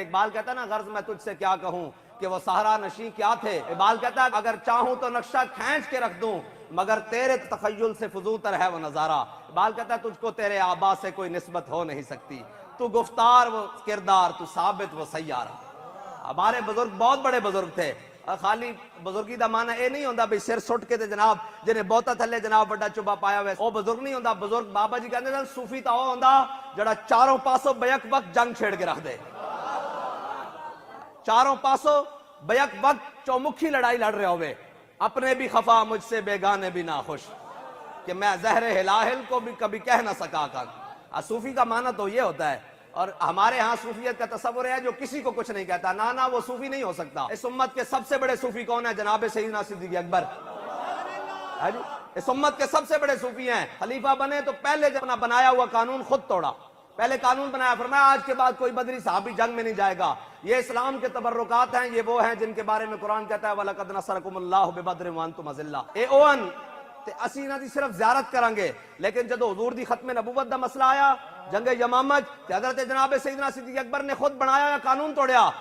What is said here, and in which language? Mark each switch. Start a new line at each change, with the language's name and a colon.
Urdu: اقبال کہتا نا غرض میں تجھ سے کیا کہوں کہ وہ صحرا نشیں کیا تھے. اقبال کہتا ہے اگر چاہوں تو نقشہ کھینچ کے رکھ دوں مگر تیرے تخیل سے فضول تر ہے وہ نظارہ. اقبال کہتا ہے تجھ کو تیرے آبا سے کوئی نسبت ہو نہیں سکتی، تو گفتار وہ کردار، تو ثابت وہ سیارہ. ہمارے بزرگ بہت بڑے بزرگ تھے.
Punjabi: خالی بزرگی دا معنی اے نہیں ہوندا بھئی سر سٹ کے تے جناب جنہیں بہتا تھلے جناب بڑا چوبا پایا ہوئے او بزرگ نہیں ہوندا. بزرگ بابا جی کہتے ہیں صوفی تا او ہوندا جڑا چاروں پاسوں بیک وقت جنگ چھیڑ کے رکھ دے. چاروں پاسوں بیک وقت چومکھی لڑائی لڑ رہے ہوئے،
Urdu: اپنے بھی خفا مجھ سے بیگانے بھی ناخوش، کہ میں زہر ہلاہل کو بھی کبھی کہہ نہ سکا کر. صوفی کا معنی تو یہ ہوتا ہے. اور ہمارے ہاں صوفیت کا تصور ہے جو کسی کو کچھ نہیں کہتا. نا وہ صوفی نہیں ہو سکتا. اس امت کے سب سے بڑے صوفی کون ہیں؟ جناب سیدنا صدیق اکبر. اس امت کے سب سے بڑے صوفی ہیں. خلیفہ بنے تو پہلے جب اپنا بنایا ہوا قانون خود توڑا. پہلے قانون بنایا، فرمایا آج کے بعد کوئی بدری صحابی جنگ میں نہیں جائے گا. یہ اسلام کے تبرکات ہیں، یہ وہ ہیں جن کے بارے میں قرآن کہتا ہے
Arabic: وَلَقَدْ نَصَرَكُمُ اللَّهُ بِبَدْرٍ وَأَنْتُمْ أَذِلَّةٌ.
Punjabi: اے اوون تے اسی نہ دی صرف زیارت کریں گے، لیکن جدو حضور دی ختم نبوت دا مسئلہ آیا جنگ یمامت تے حضرت جناب سیدنا صدیق اکبر نے خود بنایا یا قانون توڑیا.